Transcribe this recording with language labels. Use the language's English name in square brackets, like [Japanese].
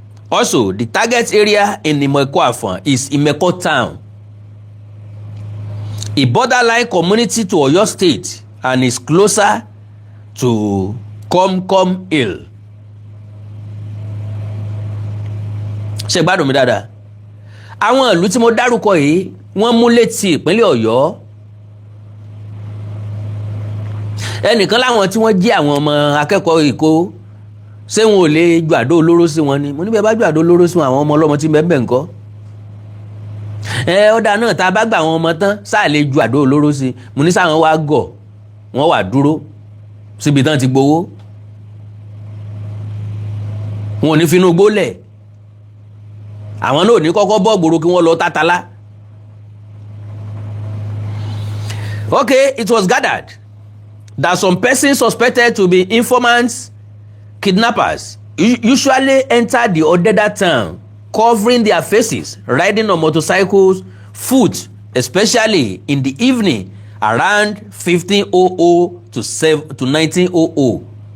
[English] Also, the target area in Ìmẹ̀kọ Àfọ̀n is Ìmẹ̀kọ Town, a borderline community to Oyo State, and is closer to Komkom Hill. [Yoruba] Ṣé gbádùn mi dáadáa? Àwọn ìlú tí mo dárúkọ yìí wọ́n mú létí ìpínlẹ̀ Ọ̀yọ́. Ẹnìkan láwọn tí wọ́n jí àwọn ọmọ akẹ́kọ̀ọ́ Èkó ṣé wọn ò lè ju àdó olóró sí wọn ni? Mo ní bẹ́ẹ̀ bá ju àdó olóró sí àwọn ọmọ ọlọ́mọ tí bẹ́ẹ̀ ńkọ́. Ọ̀dà náà tá a bá gbà àwọn ọmọ tán sáà lè ju àdó olóró sí. Mo ní sáwọn wá gọ̀ wọ́n wà dúró síbi tán ti gbowó, wọn ò ní finú gbólẹ̀, àwọn náà ò ní kọ́kọ́ bọ́ gbòòrò kí wọ́n lọ tátálá. [English] Okay, it was gathered that some persons suspected to be informants, kidnappers, usually enter the Odeda town covering their faces, riding on motorcycles, foot, especially in the evening around 1500 to 1900.